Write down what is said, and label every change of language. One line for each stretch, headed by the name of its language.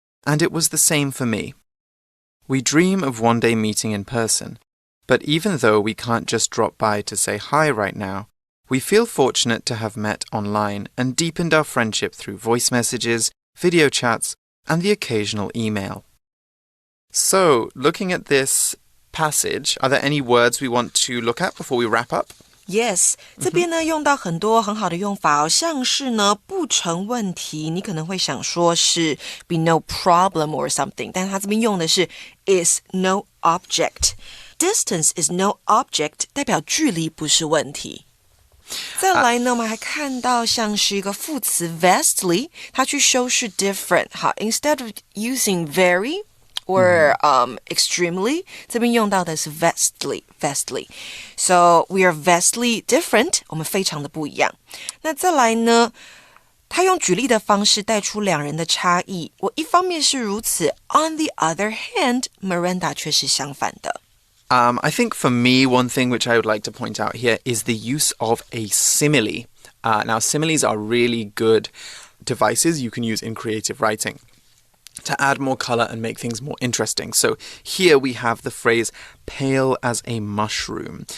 English: And it was the same for me. We dream of one day meeting in person, but even though we can't just drop by to say hi right now, we feel fortunate to have met online and deepened our friendship through voice messages, video chats, and the occasional email. So, looking at this passage, are there any words we want to look at before we wrap up?
Chinese: Yes, 这边呢用到很多很好的用法哦，像是呢不成问题，你可能会想说是
English: be no problem or something，
Chinese: 但是它这边用的是
English: is no object. Distance is no object，
Chinese: 代表距离不是问题。再来呢，我们还看到像是一个副词 vastly， 它去修饰 different。
English: 好 ，instead of using very or extremely，
Chinese: 这边用到的是
English: vastly。 So we are vastly different，
Chinese: 我们非常的不一样。那再来呢，他用举例的方式带出两人的差异。我一方面是如此 ，
English: on the other hand，
Chinese: Miranda 却是相反的。
English: I think for me, one thing which I would like to point out here is the use of a simile. Now, similes are really good devices you can use in creative writing to add more color and make things more interesting. So here we have the phrase pale as a mushroom.